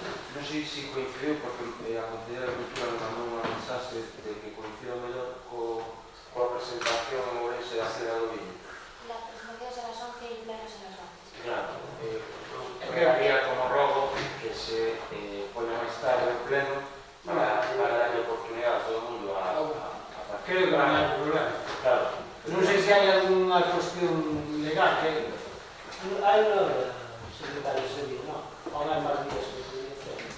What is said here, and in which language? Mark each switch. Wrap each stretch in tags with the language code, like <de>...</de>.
<gl>Non sei se coincidiu, porque a Conselleira de Cultura me mandou unha mensaxe de que coincidiu mellor coa presentación en Ourense da Cera do Viño.</gl> <es>La presentación es a las 11 y el pleno es a las 11.</es> <gl>Claro, pregaría como rogo que se poña máis tarde o pleno para darle oportunidade a todo o mundo a participar. Creo que non hai problema. Claro. Non sei se hai algunha cuestión legal que... Hai unha secretario de Sevilla, non? Ou hai máis días que se dice?</gl>